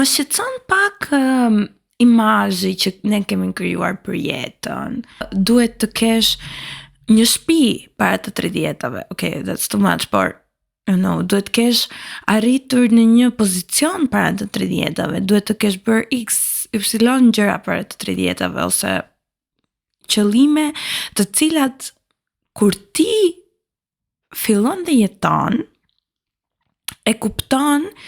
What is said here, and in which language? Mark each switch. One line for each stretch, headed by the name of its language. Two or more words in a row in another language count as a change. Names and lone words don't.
Albanian: Më shqetëson pak imazhi që ne kemi krijuar për jetën. Duhet të kesh një shtëpi para të 30-tave.
English: Okay, that's too much,
Albanian: por duhet të kesh arritur në një pozicion para të 30-tave, duhet të kesh bërë X, Y gjëra para të 30-tave ose qëllime të cilat kur ti fillon dhe jeton e kupton